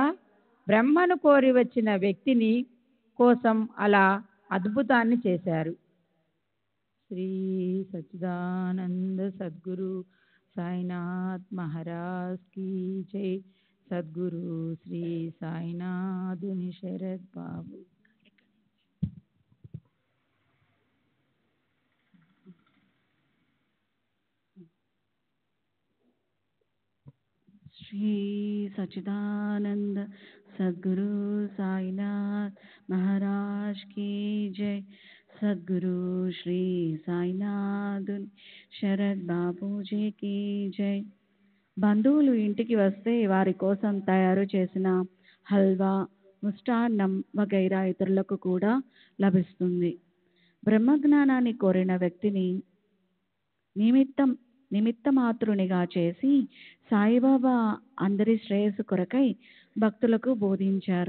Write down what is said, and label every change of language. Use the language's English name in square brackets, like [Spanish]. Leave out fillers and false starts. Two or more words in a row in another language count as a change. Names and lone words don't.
[Telugu] బ్రహ్మను కోరి వచ్చిన వ్యక్తిని కోసం అలా అద్భుతాన్ని చేశారు. [Hindi] श्री सच्चिदानंद सद्गुरु साईनाथ महाराज की जय. [Telugu] సద్గురు శ్రీ సాయినాథుని శరత్ బాబు. [Hindi] श्री सच्चिदानंद सद्गुरु साईनाथ महाराज की जय. [Telugu] सद्गुरु श्री साईनाथ శరత్ బాబూజీకి జై. బంధువులు ఇంటికి వస్తే వారి కోసం తయారు చేసిన హల్వా, ముష్టాన్నం వగైరా ఇతరులకు కూడా లభిస్తుంది. బ్రహ్మజ్ఞానాన్ని కోరిన వ్యక్తిని నిమిత్త మాత్రునిగా చేసి సాయిబాబా అందరి శ్రేయస్సు కొరకై భక్తులకు బోధించారు.